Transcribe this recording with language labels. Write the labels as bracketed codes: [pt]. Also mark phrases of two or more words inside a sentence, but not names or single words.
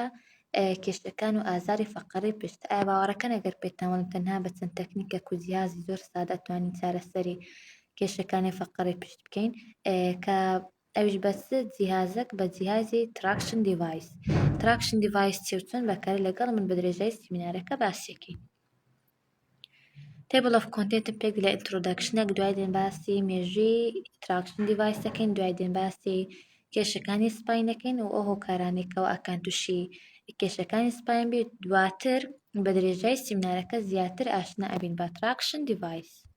[ckb] کێشەکان و ئازاری فەقەڕی پشت. ئایا باوەڕەکەن ئەگەر پێتان وەڵێم تەنها بە چەند تەکنیکێک و جیهازی زۆر سادە ئەتوانین چارەسەری کێشەکانی فەقەڕی پشت بکەین کە ئەویش بە چ جیهازێک بە جیهازی [en] traction device. traction device [ckb] چی و چۆن بەکارێت لەگەڵ من بە درێژایی سیمینارەکە باسیەکەین. [en] Table of Contentم [ckb] پێک لە ئینترۆدەکشنێک دوای دێن باسی مێژووی [en] traction device [ckb] دوای دێن باسی کێشەکانی سپاینەکەین و ئەو هۆکارانێکەوە ئەکان تووشی کێشەکانی سپاین بێت دواتر بە درێژایی سیمینارەکە زیاتر ئاشنا ئەبین بە [en] traction device.